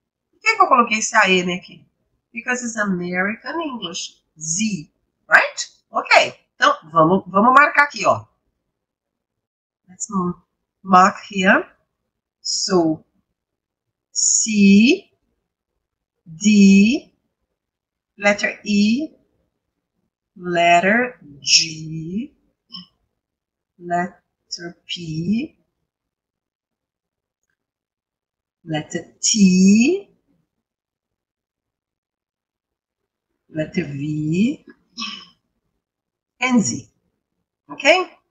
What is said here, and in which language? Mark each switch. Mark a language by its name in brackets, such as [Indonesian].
[Portuguese] Por que eu coloquei esse AN aqui? [English] Because it's American English. Z, right? Ok. [Portuguese] Então, vamos marcar aqui, ó. [English] Let's mark here. So, C, D, letter E, letter G, letter P, letter T, letter V, and Z. Okay?